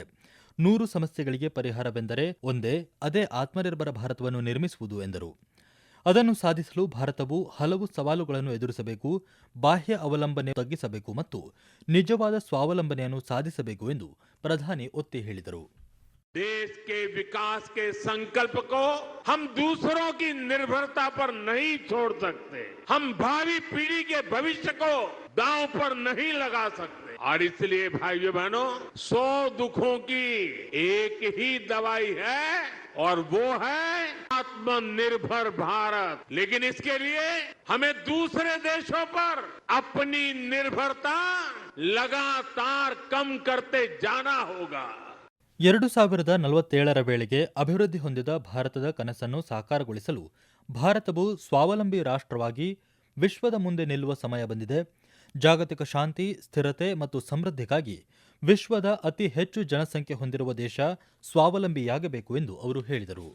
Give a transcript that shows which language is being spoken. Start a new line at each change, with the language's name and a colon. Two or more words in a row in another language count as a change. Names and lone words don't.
Kannada: 100 ಸಮಸ್ಯೆಗಳಿಗೆ ಪರಿಹಾರವೆಂದರೆ ಒಂದೇ, ಅದೇ ಆತ್ಮನಿರ್ಭರ ಭಾರತವನ್ನು ನಿರ್ಮಿಸುವುದು ಎಂದರು. ಅದನ್ನು ಸಾಧಿಸಲು ಭಾರತವು ಹಲವು ಸವಾಲುಗಳನ್ನು ಎದುರಿಸಬೇಕು, ಬಾಹ್ಯ ಅವಲಂಬನೆ ತಗ್ಗಿಸಬೇಕು ಮತ್ತು ನಿಜವಾದ ಸ್ವಾವಲಂಬನೆಯನ್ನು ಸಾಧಿಸಬೇಕು ಎಂದು ಪ್ರಧಾನಿ ಒತ್ತಿ ಹೇಳಿದರು.
Hindi: देश के विकास के संकल्प को हम दूसरों की निर्भरता पर नहीं छोड़ सकते. हम भावी पीढ़ी के भविष्य को दांव पर नहीं लगा सकते. और इसलिए भाइयों बहनों, 100 दुखों की एक ही दवाई है और वो है आत्मनिर्भर भारत. लेकिन इसके लिए हमें दूसरे देशों पर अपनी निर्भरता लगातार कम करते जाना होगा.
Kannada: 2047ರ ವೇಳೆಗೆ ಅಭಿವೃದ್ಧಿ ಹೊಂದಿದ ಭಾರತದ ಕನಸನ್ನು ಸಾಕಾರಗೊಳಿಸಲು ಭಾರತವು ಸ್ವಾವಲಂಬಿ ರಾಷ್ಟ್ರವಾಗಿ ವಿಶ್ವದ ಮುಂದೆ ನಿಲ್ಲುವ ಸಮಯ ಬಂದಿದೆ. ಜಾಗತಿಕ ಶಾಂತಿ, ಸ್ಥಿರತೆ ಮತ್ತು ಸಮೃದ್ಧಿಗಾಗಿ ವಿಶ್ವದ ಅತಿ ಹೆಚ್ಚು ಜನಸಂಖ್ಯೆ ಹೊಂದಿರುವ ದೇಶ ಸ್ವಾವಲಂಬಿಯಾಗಬೇಕು ಎಂದು ಅವರು ಹೇಳಿದರು.